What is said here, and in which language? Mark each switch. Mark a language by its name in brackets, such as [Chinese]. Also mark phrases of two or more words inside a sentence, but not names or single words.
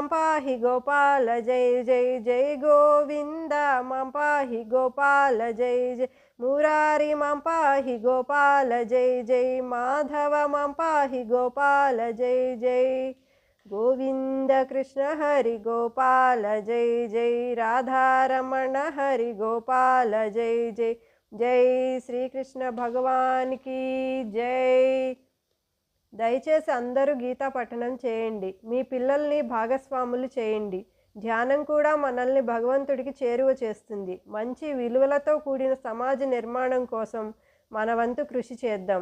[Sanskrit] पाहि गोपाल जय जय जय गोविंद मं पाहि गोपाल जय जय मुरारी मं पाहि गोपाल जय जय माधव मं पाहि गोपाल जय जय गोविंद कृष्ण हरि गोपाल जय जय राधारमण हरि गोपाल जय जय जय [Telugu] శ్రీకృష్ణ భగవానికి జై. [Sanskrit] దయచేసి అందరూ గీతా పఠనం చేయండి, మీ పిల్లల్ని భాగస్వాములు చేయండి. ధ్యానం కూడా మనల్ని భగవంతుడికి చేరువ చేస్తుంది. మంచి విలువలతో కూడిన సమాజ నిర్మాణం కోసం మన వంతు కృషి చేద్దాం.